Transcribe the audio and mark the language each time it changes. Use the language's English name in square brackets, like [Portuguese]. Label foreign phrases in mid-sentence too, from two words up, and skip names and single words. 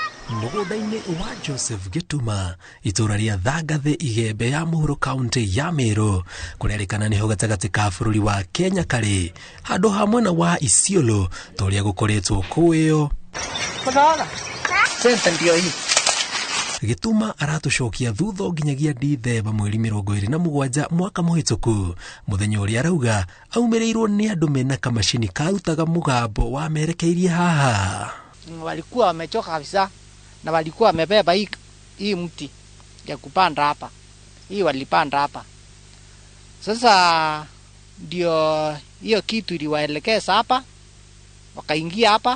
[Kikuyu] Mũgũnda-inĩ wa Joseph Gituma itura ria Thangathe Igembe ya Mũhuro kaunti ya Meru kũrerĩkana nĩho gatagatĩ ka bũrũri wa Kenya karĩ handũ ha mwena wa Isiolo tũrĩa gũkoretwo kũĩyo. Gituma aratucokia thutha nginyagia Dithemba mweri 27 mwaka mũhĩtũku, mũthenya ũrĩa arauga aumĩrĩirwo nĩ andũ mena kamacini karutaga mũgambo wa merekeirie haha. [Swahili] Walikuwa wamechoka kabisa na walikuwa wamebeba hii mti ya kupanda hapa. Hii walipanda hapa. Sasa ndio hiyo kitu iliwaelekeza hapa, wakaingia hapa.